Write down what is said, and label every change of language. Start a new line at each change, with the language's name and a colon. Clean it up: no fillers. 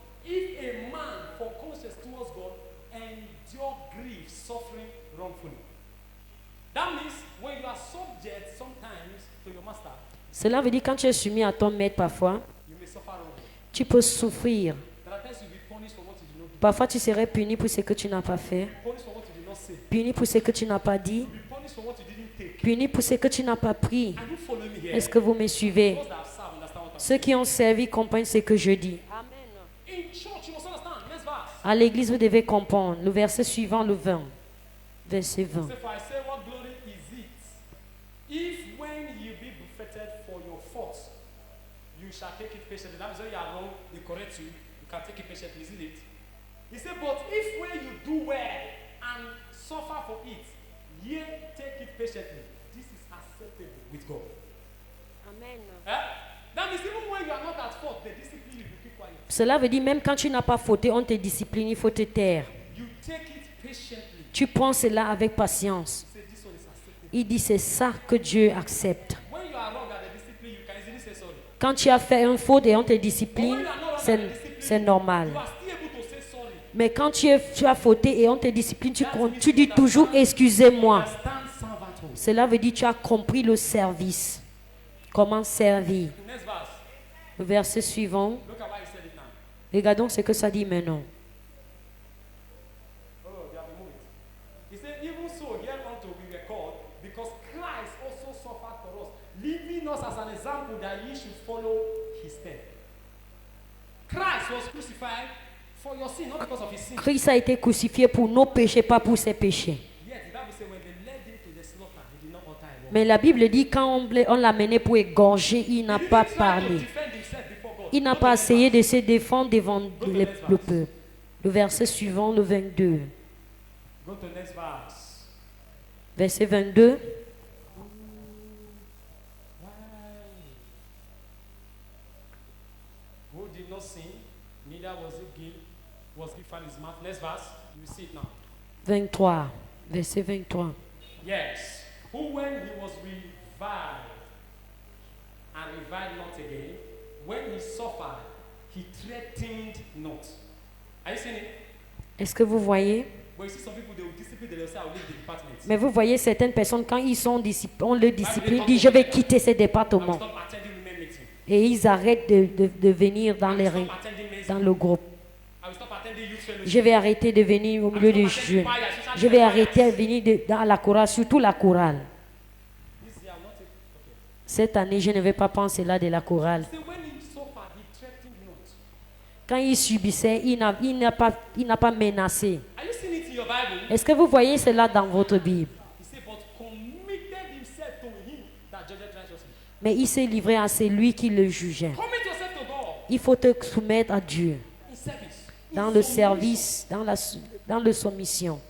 English: If a man for conscience towards God endure grief, suffering wrongfully. That means when you are subject sometimes to your master,
French: Cela veut dire quand tu es soumis à ton maître parfois,
English: you may suffer wrongly.
French: tu peux souffrir.
English: There are times you'll be punished for what you did not do.
French: Parfois tu serais puni pour ce que tu n'as pas fait,
English: Punished for what you did not say.
French: puni pour ce que tu n'as pas dit,
English: You'll be punished for what you didn't take.
French: puni pour ce que tu n'as pas pris.
English: And you follow me here.
French: Est-ce que vous me suivez?
English: Those that have served understand what I'm
French: Ceux qui ont servi comprennent ce que je dis.
English: saying. In church, you must understand. Next verse.
French: À l'église, vous devez comprendre. Le verset suivant, le 20. Verset 20.
English: Say, for I say, what glory is it if when you be buffeted for your faults, you shall take it patiently? That means when you are wrong, they correct you. You can take it patiently, isn't it? He said, but if when you do well and suffer for it, ye take it patiently, this is acceptable with God. Amen. That means even when you are not at fault, the discipline you keep quiet.
French: Cela veut dire même quand tu n'as pas fauté, on te discipline, il faut te taire.
English: You take it patiently.
French: Tu prends cela avec patience.
English: Say this one is acceptable.
French: Il dit c'est ça que Dieu accepte.
English: When you are wrong at the discipline, you can easily say sorry.
French: Quand tu as fait une faute et on te discipline, c'est normal.
English: You are still able to say sorry.
French: Mais quand tu as fauté et on te discipline, tu dis toujours excusez-moi.
English: Understand servanthood.
French: Cela veut dire que tu as compris le service. Comment servir.
English: Next verse.
French: Le verset suivant.
English: Look at why he said it now.
French: Regardons ce que ça dit maintenant.
English: Oh, they have removed it. He said, even so, hereunto we were called, because Christ also suffered for us, leaving us as an example that ye should follow his steps. Christ was crucified for your sin, not because of his sin.
French: Christ a été crucifié pour nos péchés, pas pour ses péchés.
English: Yet, the Bible says, when they led him to the slaughter, he did not utter a word.
French: Mais la Bible dit quand on l'a mené pour égorger, il n'a
English: He
French: pas
English: didn't try to
French: parlé.
English: defend himself before God.
French: Il n'a pas essayé de se défendre devant le peuple. Le verset suivant, le 22.
English: Go to the next verse.
French: Verset 22.
English: Who did not sin, neither was he found his mouth. Next verse, you see it now.
French: 23. Verset 23.
English: Yes. Who when he was reviled and reviled not again, when he suffered, he threatened not. Are you seeing it?
French: Est-ce que vous voyez?
English: But you see some people, they will discipline, they will say, I will leave the department.
French: Mais vous voyez certaines personnes, quand ils sont on le discipline, disent je vais quitter ce
English: I will
French: département.
English: stop attending women meeting.
French: Et ils arrêtent de venir dans,
English: I will
French: les,
English: stop attending men's
French: dans le groupe.
English: I will stop attending youth fellowship.
French: Je vais arrêter de venir au milieu des jeunes. Je vais arrêter de venir dans la chorale, surtout la chorale.
English: This year, I will not take. Okay.
French: Cette année, je ne vais pas penser là de la chorale.
English: See, when he suffered, he threatened not.
French: Quand il subissait, il n'a pas menacé.
English: Are you seeing it in your Bible?
French: Est-ce que vous voyez cela dans votre Bible?
English: He said, but committed himself to him that judgeth righteously.
French: Mais il s'est livré à celui qui le jugeait.
English: Commit yourself to God
French: Il faut te soumettre à Dieu
English: in service.
French: dans le service, dans la soumission.